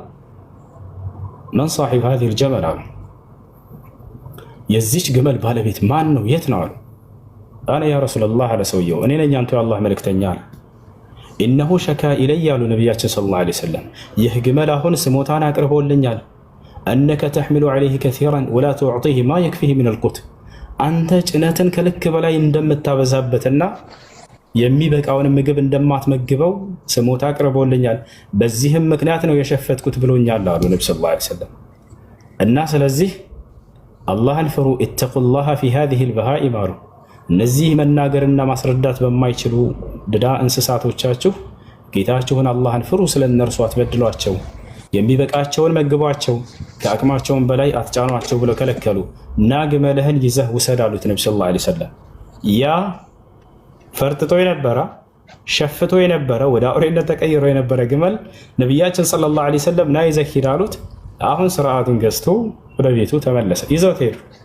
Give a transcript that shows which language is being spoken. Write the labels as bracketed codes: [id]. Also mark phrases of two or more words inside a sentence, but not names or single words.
[ar] من صاحب هذه الجمل [am] አሉ። የዚች ግመል ባለቤት ማን ነው? የት ነው አሉ። [ar] أنا يا رسول الله [am] አለ ሰውየው፣ እኔ ነኝ አንቱ የአላህ መልእክተኛ አለ። [ar] إنه شكا إلي [am] አሉ ነቢያችን [ar] صلى الله عليه وسلم፣ [am] ይህ ግመል አሁን ስሞታን አቅርቦልኛል። [ar] أنك تحمل عليه كثيرا ولا تعطيه ما يكفيه من القوت أنت [am] ጭነትን ከልክ በላይ እንደምታበዛበትና የሚበቃውን ምግብ እንደማትመግበው ስሞታ አቅርቦልኛል። በዚህም ምክንያት ነው የሸፈትኩት ብሎኛል አሉ ነብዩ [ar] صلى الله عليه وسلم። [am] እና ስለዚህ አላህን ፍሩ [ar] اتقوا الله في هذه البهائم [am] አሉ። እነዚህ መናገርና ማስረዳት በማይችሉ ድዳ እንስሳቶቻችሁ ጌታችሁን አላህን ፍሩ፣ ስለነርሱ አትበድሏቸው፣ የሚበቃቸውን መግቧቸው፣ ከአቅማቸውን በላይ አትጫኗቸው ብለው ከለከሉ። እና ግመልህን ይዘህ ውሰድ አሉት ነብዩ [ar] صلى الله عليه وسلم። [am] ያ ፈርጥጦ የነበረ ሸፍቶ የነበረ ወደ አውሬነት ተቀይሮ የነበረ ግመል ነቢያችን [ar] صلى الله عليه وسلم [am] ና ይዘህ ሂድ አሉት። አሁን ስርዓቱን ገዝቶ ወደ ቤቱ ተመለሰ። ይዘውት ሄዱ።